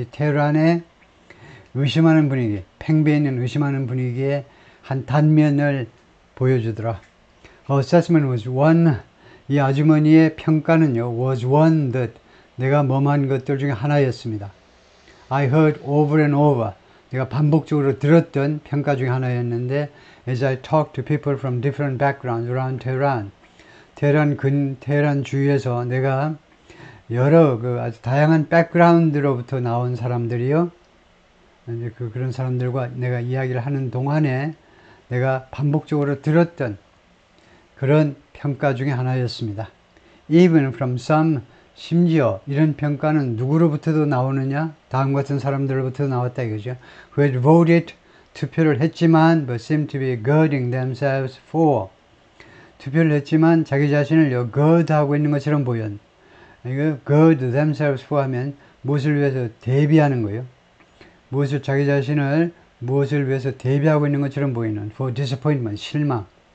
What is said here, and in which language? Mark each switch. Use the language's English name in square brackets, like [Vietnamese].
[Korean] 이 테헤란의 의심하는 분위기. 팽배해 있는 의심하는 분위기의 한 단면을 보여주더라. [English] Assessment was one. [Korean] 이 아주머니의 평가는요. [English] was one that. [Korean] 내가 뭐만 것들 중에 하나였습니다. [English] I heard over and over. [Korean] 내가 반복적으로 들었던 평가 중에 하나였는데 [English] as I talked to people from different backgrounds around Tehran. [Korean] 테헤란 주위에서 내가 여러 그 아주 다양한 백그라운드로부터 나온 사람들이요. 이제 그런 사람들과 내가 이야기를 하는 동안에 내가 반복적으로 들었던 그런 평가 중에 하나였습니다. [English] Even from some, [Korean] 심지어 이런 평가는 누구로부터도 나오느냐? 다음 같은 사람들로부터 나왔다 이거죠. [English] Who had voted, [Korean] 투표를 했지만 [English] but seemed to be girding themselves for. [Korean] 투표를 했지만 자기 자신을 gird 하고 있는 것처럼 보였. 이거 gird themselves for 하면 무엇을 위해서 대비하는 거예요. 자기 자신을 무엇을 위해서 대비하고 있는 것처럼 보이는 [English] for disappointment, [Korean] 실망.